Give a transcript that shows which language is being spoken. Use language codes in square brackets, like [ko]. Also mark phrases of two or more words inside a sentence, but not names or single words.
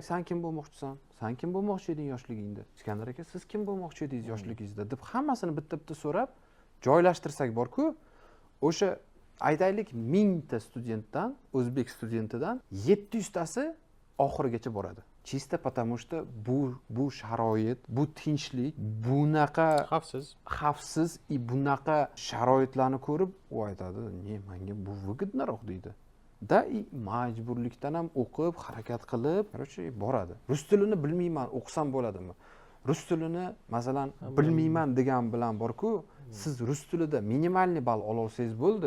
[uz] Sen kim bo'lmoqchisan? Sen kim bo'lmoqchi eding yoshligingda? Iskandar aka, siz kim bo'lmoqchi edingiz yoshligingizda? deb hammasini bitta-bitta so'rab joylashtirsak bor-ku, o'sha aytaylik 1000 ta studentdan, o'zbek studentidan 700 tasi oxirigacha boradi. [ru] чисто потому что [uz] bu sharoit, bu tinchlik, bunaqa xavfsiz и bunaqa sharoitlarni ko'rib u aytadi, "Ne, menga bu выгодноroq" deydi. Da majburlikdan ham o'qib, harakat qilib, короче, boradi. Rus tilini bilmayman, o'qisam bo'ladimi? Rus tilini, masalan, bilmayman degan bilan bor-ku, siz rus tilida minimalniy ball ola olsangiz bo'ldi.